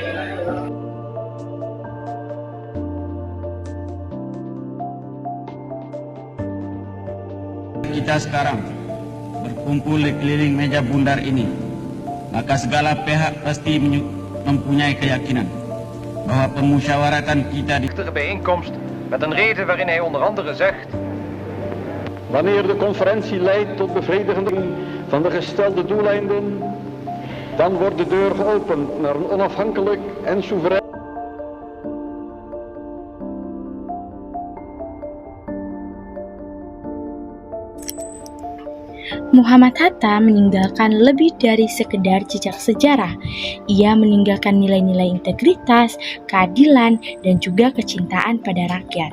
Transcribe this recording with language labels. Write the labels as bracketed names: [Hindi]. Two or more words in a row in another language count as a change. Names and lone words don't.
[Indonesian] Kita sekarang berkumpul di keliling meja bundar ini, maka segala pihak pasti mempunyai keyakinan bahwa pemusyawaratan kita di [Dutch] bijeenkomst met een reden waarin hij onder andere zegt: wanneer de conferentie leidt tot bevrediging van de gestelde doeleinden, dan wordt de deur geopend naar een onafhankelijk en soeverein. [Indonesian] Muhammad Hatta meninggalkan lebih dari sekedar jejak sejarah. Ia meninggalkan nilai-nilai integritas, keadilan, dan juga kecintaan pada rakyat.